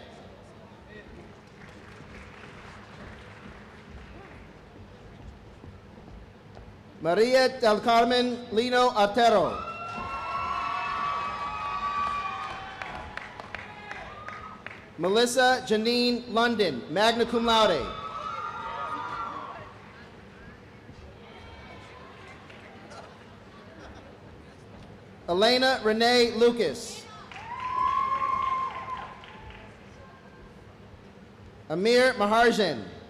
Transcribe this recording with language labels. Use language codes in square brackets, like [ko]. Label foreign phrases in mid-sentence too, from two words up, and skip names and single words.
[en] Maria del Carmen Lino Artero. Melissa Janine London, [la] magna cum laude. [en] Elena Renee Lucas. Amir Maharjan.